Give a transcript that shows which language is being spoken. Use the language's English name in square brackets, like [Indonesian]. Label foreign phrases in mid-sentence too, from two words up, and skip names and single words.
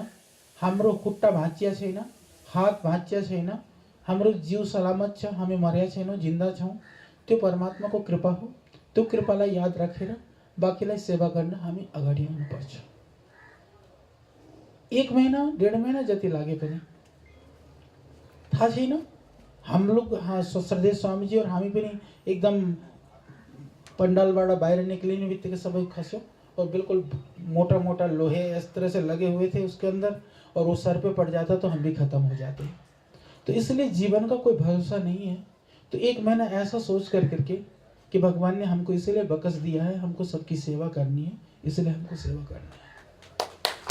[Nepali] हाम्रो खुट्टा भाँचिया छैन, हात भाँचिया छैन, हाम्रो जीव सलामत छ, हामी मर्या छैनौं, जिन्दा छौं। त्यो परमात्माको कृपा हो। त्यो कृपालाई याद राखेर बाकीलाई सेवा गर्न हामी अगाडि आउनुपर्छ। 1 महिना 1.5 महिना जति लागे पनि थाहा छैन। [Hindi] हम लोग श्रद्धेय स्वामीजी और [Nepali] हामी पनि एकदम पंडालबाट बाहर निकलने बित्तिकै सबै खस्यो [Hindi] और बिल्कुल मोटा मोटा लोहे इस तरह से लगे हुए थे उसके अंदर, और वो सर पे पड़ जाता तो हम भी खत्म हो जाते। तो इसलिए जीवन का कोई भरोसा नहीं है। तो 1 महीना ऐसा सोच करके कि भगवान ने हमको इसलिए बकस दिया है, हमको सबकी सेवा करनी है, इसलिए हमको सेवा करना है।